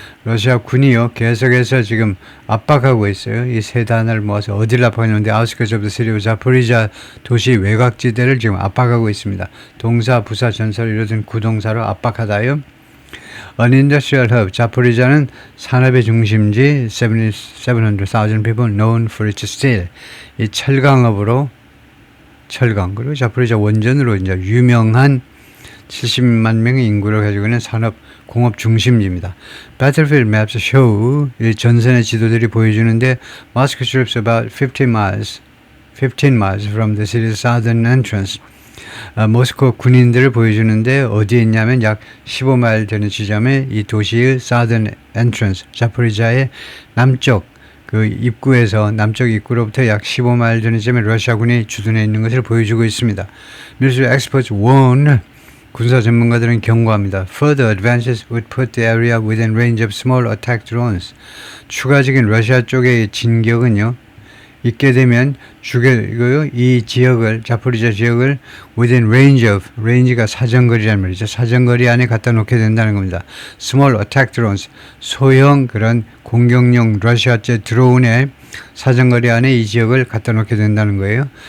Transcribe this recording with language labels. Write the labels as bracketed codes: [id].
[ko] 러시아 군이요 계속해서 지금 압박하고 있어요. 이 세 단어를 모아서 어디를 압박하냐면 [en] outskirts of the city of Zaporizhia [ko] 도시 외곽지대를 지금 압박하고 있습니다. 동사, 부사, 전사를 이루어진 구동사로 압박하다요. [en] An industrial hub. [ko] 자포리자는 산업의 중심지. [en] 700,000 people known for its steel. [ko] 이 철강 그리고 자포리자 원전으로 이제 유명한 70만 명의 인구를 가지고 있는 산업 공업 중심지입니다. [en] Battlefield maps show [ko] 이 전선의 지도들이 보여주는데 [en] Moscow troops about 15 miles from the city's southern entrance. [ko] 모스코 군인들을 보여주는데 어디에 있냐면 약 15마일 되는 지점에 이 도시의 [en] southern entrance, [ko] 자포리자의 남쪽 그 입구에서 남쪽 입구로부터 약 15마일 되는 지점에 러시아군이 주둔해 있는 것을 보여주고 있습니다. [en] Military experts warn, [ko] 군사 전문가들은 경고합니다. [en] Further advances would put the area within range of small attack drones. [ko] 추가적인 러시아 쪽의 진격은요. 있게 되면 이 지역을 자포리자 지역을 [en] within range [ko] 가 사정거리란 말이죠. 사정거리 안에 갖다 놓게 된다는 겁니다. [en] Small attack drones, [ko] 소형 그런 공격용 러시아제 드론의 사정거리 안에 이 지역을 갖다 놓게 된다는 거예요.